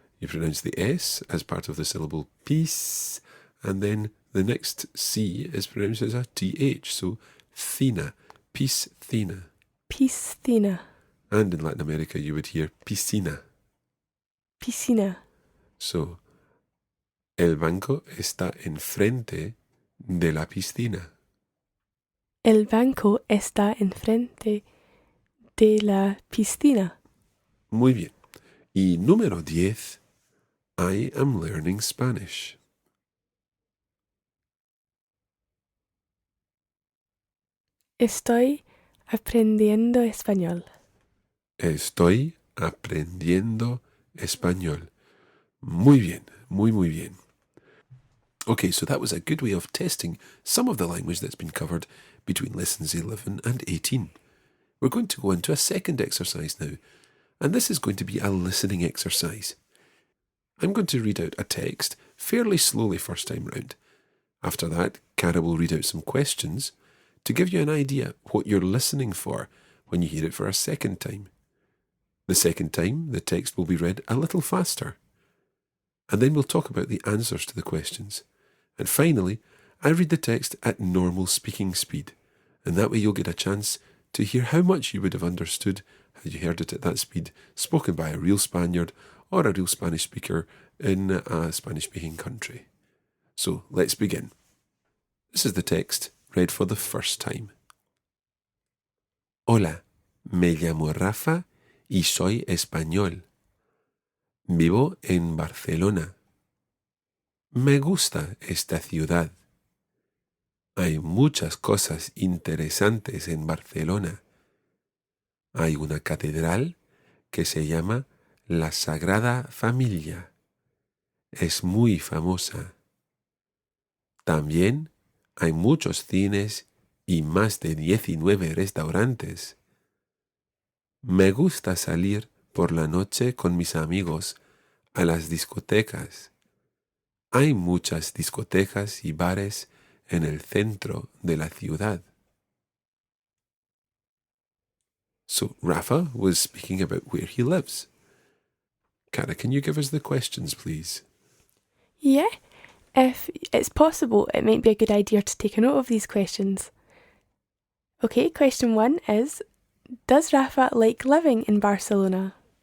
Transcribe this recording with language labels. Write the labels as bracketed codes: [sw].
[en] You pronounce the S as part of the syllable pis, and then the next C is pronounced as a TH, so thina, piscina. [es] Piscina. [en] And in Latin America you would hear piscina. [es] Piscina. So, el banco está enfrente de la piscina. El banco está enfrente de la piscina. Muy bien. Y número 10. [en] I am learning Spanish. [es] Estoy aprendiendo español. Estoy aprendiendo español. Muy bien, muy bien. [en] Okay, so that was a good way of testing some of the language that's been covered between lessons 11 and 18. We're going to go into a second exercise now, and this is going to be a listening exercise. I'm going to read out a text fairly slowly first time round. After that, Cara will read out some questions to give you an idea what you're listening for when you hear it for a second time. The second time, the text will be read a little faster. And then we'll talk about the answers to the questions. And finally, I read the text at normal speaking speed, and that way you'll get a chance to hear how much you would have understood had you heard it at that speed, spoken by a real Spaniard or a real Spanish speaker in a Spanish-speaking country. So let's begin. This is the text read for the first time. [es] Hola, me llamo Rafa y soy español. Vivo en Barcelona. Me gusta esta ciudad. Hay muchas cosas interesantes en Barcelona. Hay una catedral que se llama la Sagrada Familia. Es muy famosa. También hay muchos cines y más de 19 restaurantes. Me gusta salir por la noche con mis amigos a las discotecas. Hay muchas discotecas y bares en el centro de la ciudad. [en] So Rafa was speaking about where he lives. Cara, can you give us the questions, please? Yeah, if it's possible, it might be a good idea to take a note of these questions. Okay, question 1 is, does Rafa like living in Barcelona?